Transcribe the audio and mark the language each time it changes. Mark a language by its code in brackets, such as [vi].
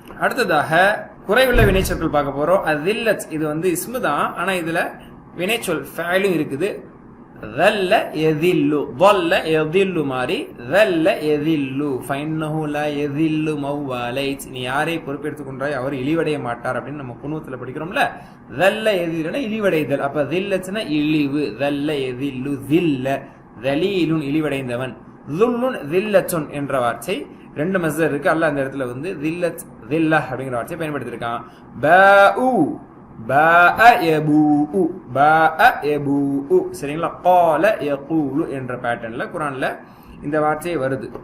[ta] அடுத்ததாக குறைவுள்ள வினைச்சொற்கள் பார்க்க போறோம். அதில்லத், இது வந்து இஸ்மு தான், ஆனா இதுல வினைச்சொல் ஃபஅலும் இருக்குது. [ar] ذل يذل, ضل يضل மாதிரி ذل يذل فإنه لا يذل من واليت, [ta] நீ யாரை பொறுப்பெடுத்துக் கொண்டாய் அவர் இழிவடைய மாட்டார் அப்படின்னு நம்ம குனூத்துல படிக்கிறோம்ல. ذل يذلனா இழிவடைதல். அப்ப ذلتனா இழிவு. [ar] ذل يذل ذل, ذليل [ta] இழிவடைந்தவன். ذل ذلة என்ற வார்த்தை ரெண்டு மஸ்தர் இருக்கு. அல்லாஹ் அந்த இடத்துல வந்து [ar] ذلت ذلة [ta] அப்படிங்கிற வார்த்தையை பயன்படுத்தி இருக்கான். பாஉ, பாஅ யபூஉ, பாஅ யபூஉ. சரிங்களா? قال يقول என்ற பேட்டர்ன்ல குர்ஆன்ல இந்த வார்த்தை வருது.